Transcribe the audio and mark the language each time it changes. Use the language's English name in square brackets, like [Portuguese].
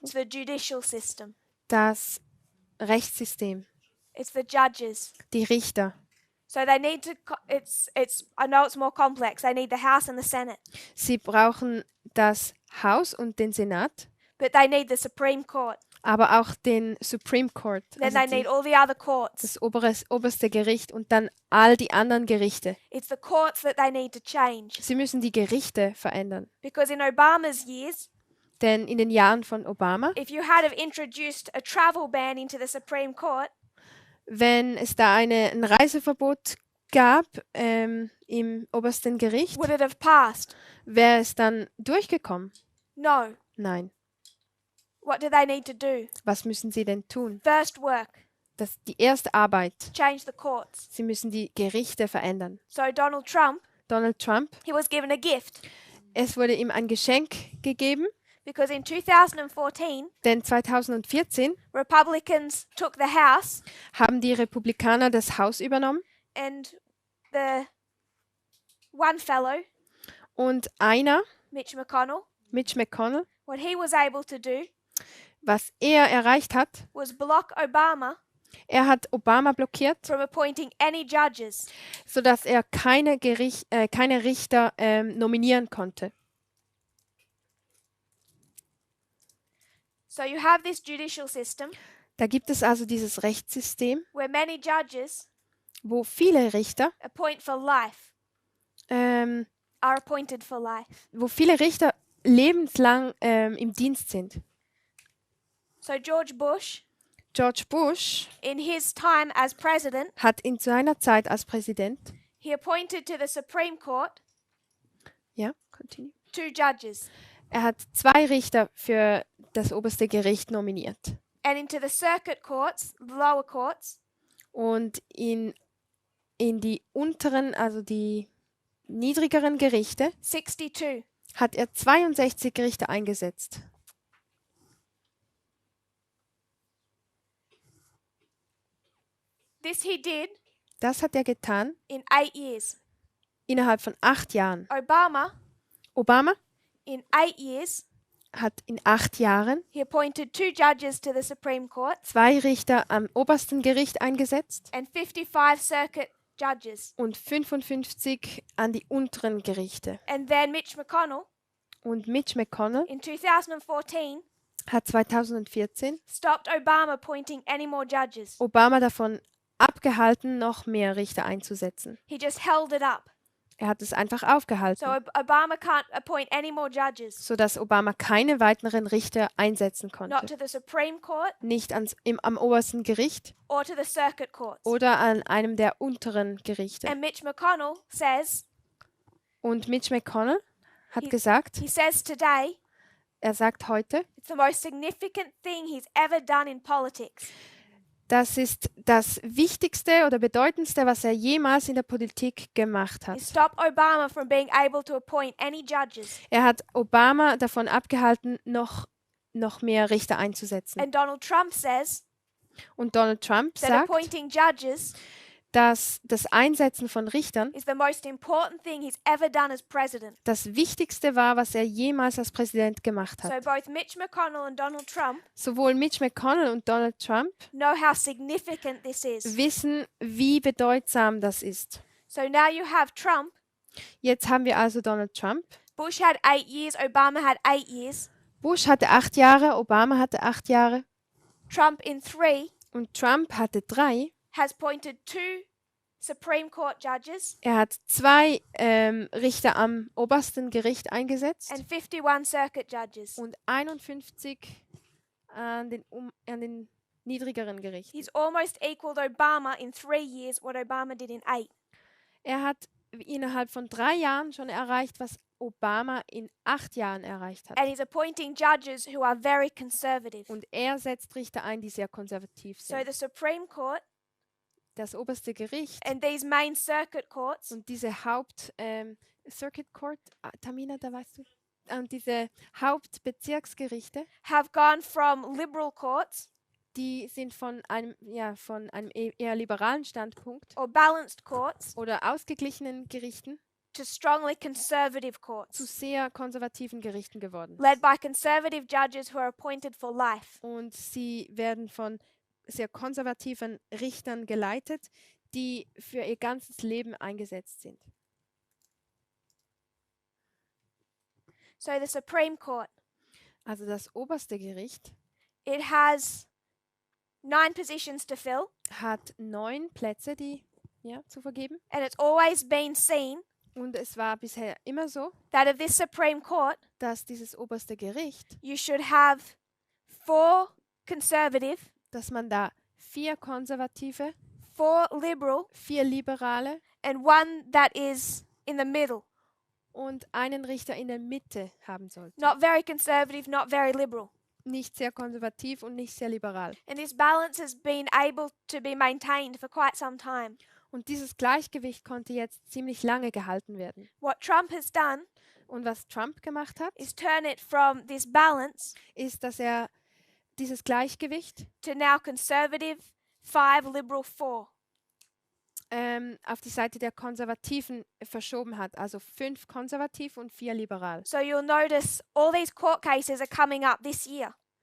[English] it's the judicial system. [German] das Rechtssystem, [English] It's the judges. [German] die Richter, [English] So they need to. I know it's more complex. They need the House and the Senate, [German] sie brauchen das Haus und den Senat, [English] but they need the Supreme Court. [German] aber auch den Supreme Court, [English] Then [German] also [English] they need all the other courts. [German] das oberste Gericht und dann all die anderen Gerichte. [English] It's the courts that they need to change. [German] Sie müssen die Gerichte verändern. [English] Because in Obama's years, [German] Denn in den Jahren von Obama, [English] if you had have introduced a travel ban into the Supreme Court, [German] wenn es da ein Reiseverbot gab im obersten Gericht, [English] would it have passed? [German] wäre es dann durchgekommen? [English] No. [German] Nein. [English] What do they need to do? [German] Was müssen sie denn tun? [English] First work, [German] Die erste Arbeit. [English] change the courts. [German] Sie müssen die Gerichte verändern. [English] So Donald Trump, [German] Donald Trump, [English] he was given a gift [German] es wurde ihm ein Geschenk gegeben, [English] because in 2014, [German] denn 2014 [English] Republicans took the House [German] haben die Republikaner das Haus übernommen [English] and the one fellow, [German] und einer, [English] Mitch McConnell, [German] Mitch McConnell, [English] what he was able to do [German] was er erreicht hat, [English] was block Obama [German] Er hat Obama blockiert, [English] from appointing any judges. [German] sodass er keine Richter nominieren konnte. [English] So you have this judicial system [German] Da gibt es also dieses Rechtssystem, [English] where many judges [German] wo viele Richter, [English] appoint for life, ähm, are appointed for life. [German] wo viele Richter lebenslang im Dienst sind. [English] So George Bush, [German] George Bush [English] in his time as president, [German] hat in seiner Zeit als Präsident, [English] he appointed to the Supreme Court [German] ja, [English] continue. 2 judges, [German] Er hat 2 Richter für das oberste Gericht nominiert. [English] and into the circuit courts, the lower courts, [German] Und in die unteren, also die niedrigeren Gerichte, [English] 62. [German] hat er 62 Richter eingesetzt. [English] This he did [German] Das hat er getan [English] in 8 years. [German] innerhalb von 8 Jahren. [English] Obama, [German] Obama [English] in 8 years, [German] hat in 8 Jahren [English] he appointed 2 judges to the Supreme Court [German] 2 Richter am obersten Gericht eingesetzt [English] and 55 circuit judges. [German] und 55 an die unteren Gerichte. [English] And then Mitch McConnell [German] Und Mitch McConnell [English] in 2014 [German] hat 2014 [English] stopped Obama appointing any more judges. [German] Obama davon abgehalten, noch mehr Richter einzusetzen. [English] He just held it up. [German] Er hat es einfach [English] So [German] aufgehalten, [English] Obama can't appoint any more judges, [German] sodass Obama keine weiteren Richter einsetzen [English] not [German] konnte. [English] to the Supreme Court [German] Nicht am obersten Gericht [English] or to the circuit courts. [German] oder an einem der unteren Gerichte. [English] And Mitch McConnell says, [German] Und Mitch McConnell hat [English] He- [German] gesagt, [English] he says today, [German] er sagt heute, [English] it's the most significant thing he's ever done in politics. [German] das ist das Wichtigste oder Bedeutendste, was er jemals in der Politik gemacht [English] He [German] hat. [English] stopped Obama from being able to appoint any judges. [German] Er hat Obama davon abgehalten, noch mehr Richter einzusetzen. [English] And Donald Trump says [German] Und Donald Trump [English] that [German] sagt, [English] appointing judges [German] dass das Einsetzen von Richtern [English] is the most important thing he's ever done as president. [German] das Wichtigste war, was er jemals als Präsident gemacht [English] So [German] hat. [English] both Mitch McConnell and Donald Trump [German] Sowohl Mitch McConnell und Donald Trump [English] know how significant this is. [German] wissen, wie bedeutsam das ist. [English] So now you have Trump. [German] Jetzt haben wir also Donald Trump. [English] Bush had 8 years, Obama had 8 years. [German] Bush hatte 8 Jahre, Obama hatte 8 Jahre [English] Trump in 3 [German] und Trump hatte 3. [English] has appointed 2 Supreme Court judges [German] Er hat 2 Richter am obersten Gericht eingesetzt [English] and 51 circuit judges. [German] und 51 an den niedrigeren Gerichten. [English] He's almost equaled Obama in 3 years what Obama did in 8. [German] Er hat innerhalb von 3 Jahren schon erreicht, was Obama in 8 Jahren erreicht hat. [English] And he's appointing judges who are very conservative. [German] Und er setzt Richter ein, die sehr konservativ [English] So [German] sind. [English] the Supreme Court [German] Das oberste Gericht [English] and these main circuit courts [German] und diese Circuit Court, Tamina, da weißt du, und diese Hauptbezirksgerichte, [English] have gone from liberal courts [German] die sind von einem eher liberalen Standpunkt [English] or balanced courts [German] oder ausgeglichenen Gerichten [English] to strongly conservative [German] zu [English] courts [German] sehr konservativen Gerichten geworden. [English] led by conservative judges who are appointed for life. [German] Und sie werden von sehr konservativen Richtern geleitet, die für ihr ganzes Leben eingesetzt sind. [English] So the Supreme Court, [German] Also das oberste Gericht [English] it has 9 positions to fill, [German] hat 9 Plätze, zu vergeben. [English] and it's always been seen [German] Und es war bisher immer so, [English] that of this Supreme Court, [German] dass dieses oberste Gericht, [English] you should have 4 conservative, [German] dass man da 4 Konservative, [English] 4 liberal, [German] 4 Liberale [English] and 1 that is in the middle. [German] und einen Richter in der Mitte haben sollte. [English] Not very conservative, not very liberal. [German] Nicht sehr konservativ und nicht sehr liberal. [English] And this balance has been able to be maintained for quite some time. [German] Und dieses Gleichgewicht konnte jetzt ziemlich lange gehalten werden. [English] What Trump has done [German] Und was Trump gemacht hat, [English] is turn it from this balance [German] ist, dass er dieses Gleichgewicht [English] to now conservative 5, liberal 4. [German] auf die Seite der Konservativen verschoben hat. Also 5 konservativ und 4 liberal. [English] So you'll notice all these court cases are coming up this year.